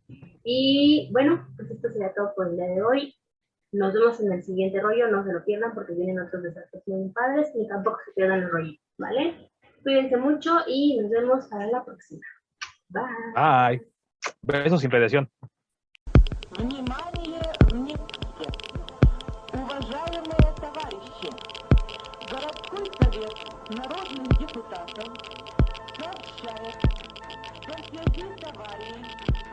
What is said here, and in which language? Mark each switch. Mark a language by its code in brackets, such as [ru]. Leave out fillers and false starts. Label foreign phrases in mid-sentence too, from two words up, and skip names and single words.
[es] Y bueno, pues esto sería todo por el día de hoy. Nos vemos en el siguiente rollo, no se lo pierdan porque vienen otros desastres muy padres y tampoco se pierdan el rollo, ¿vale? Cuídense mucho y nos vemos para la próxima. Bye. Bye. Besos sin presión. [ru] Внимание, внимание! Уважаемые товарищи! Городской совет народных депутатов сообщает, что в связи с аварией